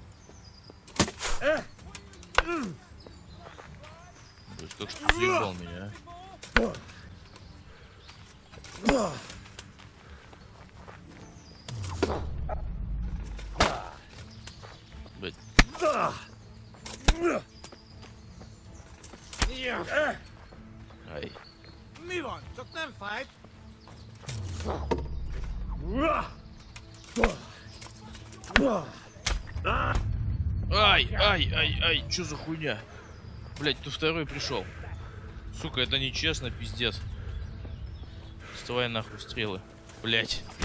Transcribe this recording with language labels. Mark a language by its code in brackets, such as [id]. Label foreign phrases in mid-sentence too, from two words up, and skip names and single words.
[ru] Блядь, как что съебал меня, а? Блядь. Ай. [hu] Mi van? Csak nem fájt? [ru] Ай, чё за хуйня? Блядь, тут второй пришел. Сука, это нечестно, пиздец. Доставай нахуй стрелы. Блядь.